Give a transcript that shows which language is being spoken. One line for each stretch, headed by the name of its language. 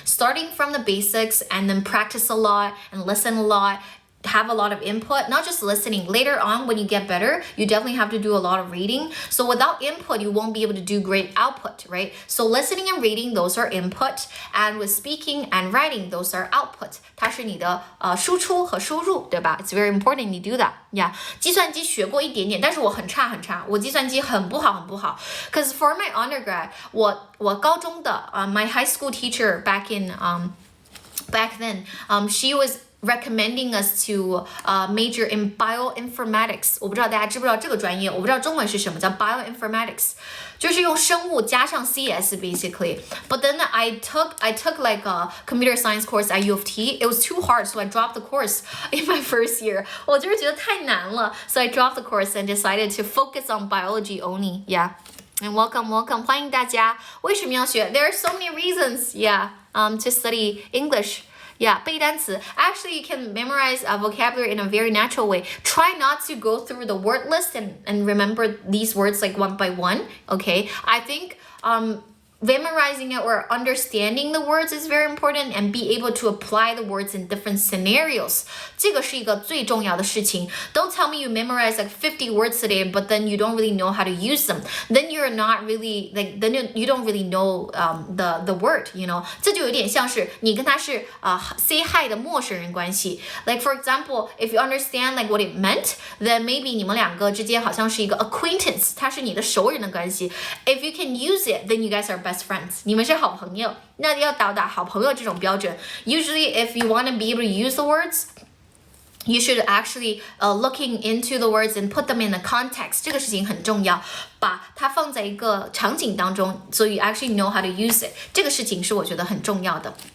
English: Starting from the basics and then practice a lot and listen a lot. Have a lot of input, not just listening. Later on, when you get better, you definitely have to do a lot of reading. So without input, you won't be able to do great output, right? So listening and reading, those are input. And with speaking and writing, those are output.
Chinese: 它是你的输出和输入，对吧?
English: It's very important you do that. Yeah.
Chinese: 计算机学过一点点，但是我很差。我计算机很不好。
English: Because for my undergrad,
Chinese: 我高中的
English: my high school teacher back then, she was recommending us to major in bioinformatics.
Chinese: 我不知道大家知不知道这个专业，我不知道中文是什么叫 bioinformatics， 就是用生物加上 CS basically.
English: But then I took like a computer science course at U of T. It was too hard, so I dropped the course in my first year.
Chinese: 我就是觉得太难了
English: so I dropped the course and decided to focus on biology only. Yeah. And welcome.
Chinese: 欢迎大家。为什么要学?
English: There are so many reasons, to study English. Yeah,
Chinese: 背单词.
English: Actually, you can memorize vocabulary in a very natural way. Try not to go through the word list and remember these words like one by one, okay? I think memorizing it or understanding the words is very important and be able to apply the words in different scenarios.
Chinese: 这个是一个最重要的事情.
English: Don't tell me you memorize like 50 words today, but then you don't really know how to use them. Then you're not really then you don't really know the word,
Chinese: 这就有点像是你跟他是say hi 的陌生人关系.
English: Like for example, if you understand like what it meant, then maybe
Chinese: 你们两个之间好像是一个
English: acquaintance,
Chinese: 它是你的熟人的关系.
English: If you can use it, then you guys are best best friends，
Chinese: 你们是好朋友，那要到达好朋友这种标准。
English: Usually, if you want to be able to use the words,You should actually looking into the words and put them in the context. 这个事情很重要，把它放在一个场景当中 ， so you actually know how to use it. 这个事情是我觉得很重要的。